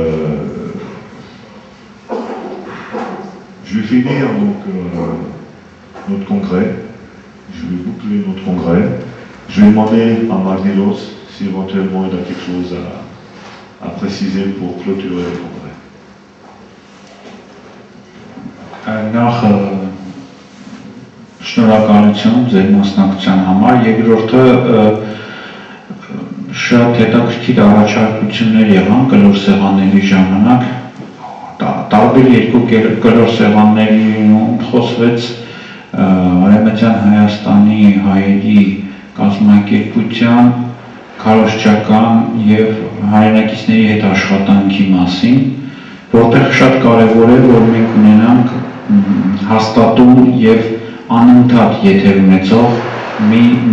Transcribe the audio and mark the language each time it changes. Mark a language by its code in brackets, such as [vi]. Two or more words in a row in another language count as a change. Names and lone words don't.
[fr] Je vais finir donc notre congrès. Je vais boucler notre congrès. Je vais demander à Magnelos si éventuellement il a quelque chose à préciser pour clôturer le congrès. [hy] Նախ շնորհակալություն ձեր մասնակցության համար, երկրորդը շատ հետաքրքիր առաջարկություններ եղան կլոր սեղանների ժամանակ, տարբեր երկու կլոր սեղաններում խոսվեց Արևմտյան Հայաստանի հայերի կազմակերպության, քարոզչական եւ հայրենակիցների հետ աշխատանքի մասին, որտեղ շատ կարևոր է, որ մենք ունենանք հաստատուն եւ անընդհատ եթեր ունեցող մի